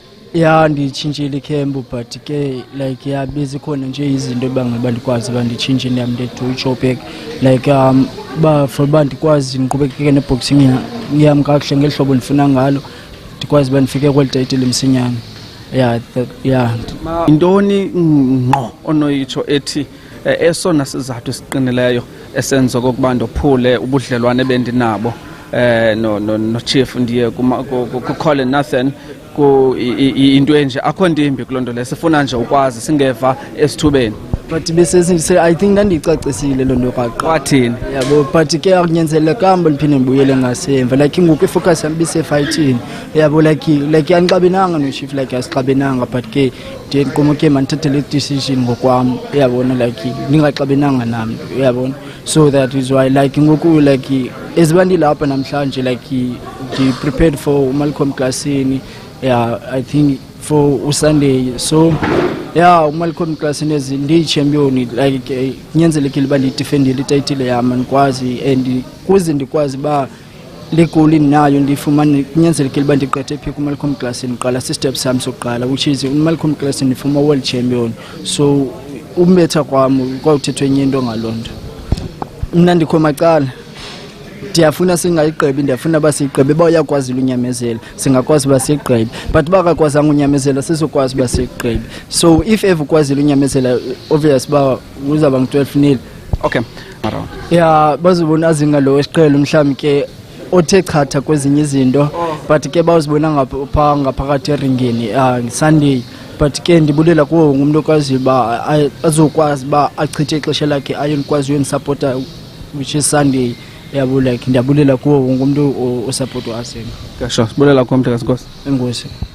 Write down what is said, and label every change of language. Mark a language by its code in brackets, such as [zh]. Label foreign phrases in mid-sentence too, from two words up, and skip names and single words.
[xh] Yeah, nditshintshile ikhempu but ke like yeah bezikhona nje izinto ebangaba ndikwazi banditshintshe ndihambe to iJoburg like for uba ndikwazi ndiqhubekeke neboxing yam kakuhle ngeli hlobo ndifuna ngalo ndikwazi uba ndifike kweli title msinyane. Yeah. Intoni ngqo onoyitsho ethi esona sizathu siqinileyo esenza okokuba ndophule ubudlelwane bendinabo no chief ndiye ku Colin Nathan into enje akho ndimbi kulonto lesifuna nje ukwazi singeva esithubeni. [en] But I think [xh] ndandicacisile lo nto kaqa wathini yabo but ke akunyanzelekanga ndiphinde ndibuyele ngasemva like ngoku ifocus yam bise-fighting yabo like anixabenanga no-chief like asixabenanga but ke ndiye ndiqoma ke mandithathe le decision ngokwam uyabona like ndingaxabenanga nami uyabona [en] so that is why like [xh] ngoku like eziba ndilapha namhlanje like ndi-prepared for uMalcolm Klasini. Yeah, [en] I think for [xh] uSunday so yeah uMalcolm Klasini ndiyi-champion like kunyanzelekile uba ndiyidefendile ititle yam ndikwazi and kuze ndikwazi uba le goal ndinayo ndiyifumane kunyanzelekile uba ndiqethe phi kuMalcolm Klasini qala si-step sam sokuqala [en] which is [xh] uMalcolm Klasini [en] former world champion [xh] so umbetha kwam kwawuthethwa enye into ngaloo nto. Mna ndikho macala ndiyafuna singayigqibi ndiyafuna uba siyigqibe uba uyakwazile unyamezela singakwazi uba siyigqibe but uba akakwazanga unyamezela sizokwazi uba siyigqibe [en] so if ever [xh] ukwazile unyamezela obvious uba uzawuba ngu-12-0. [en] Okay [xh] yeah bazobona azingalo esiqhelo mhlawumbi ke othe chatha kwezinye izinto but ke bawuzibona ngaphakathi eringini Sunday but ke ndibulela kuwo wonke umuntu okwaziyo uba azokwazi uba achithe ixesha lakhe ayonikwazi uyonisapota [en] which is [xh] Sunday. Yabo like ndiyabulela kuwo wonke umuntu osupport uArsenal. Kasho sibulela kuwe Mthekazi Nkosi. Enkosi.